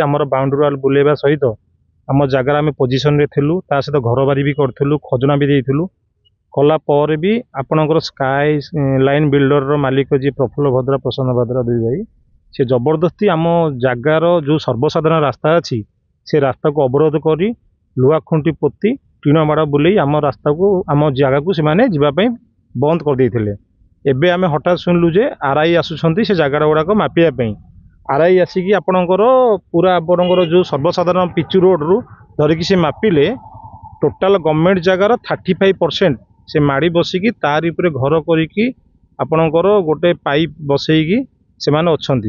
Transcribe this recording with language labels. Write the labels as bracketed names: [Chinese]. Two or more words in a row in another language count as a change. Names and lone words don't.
[Sambalpuri] आमर [English] boundary wall [Sambalpuri] बुलेवा सहित आम जगार आम पोजिशन रे थिलु ता सहित घर बारी भी करूँ खजना भी देलु कलापर भी आपणकर [English] Sky Line builder [Sambalpuri] मालिक जी प्रफुल्ल भद्रा प्रसन्न भद्रा 2 भाई से जबरदस्ती आम जगार जो सर्वसाधारण रास्ता अच्छी से रास्ता को अवरोध कर लुआ खुंटी पोती टीण बाड़ बुले आम रास्ता को आम जगह को सीमाने बंद कर देते। एबे आमे हठात सुनलु जे आरआई आसुछंती से जगार गुड़ाक मापिया आरआई आसिकी आपणकर पूरा आपणकर जो सर्वसाधारण पिचु रोड रु धरिकी से मापिले टोटाल [English] government jagar [Sambalpuri] 35% से माड़ी बसिकी तार उपरे घर करिकी आपणकर गोटे पाइप बसैकी से माने अछंती।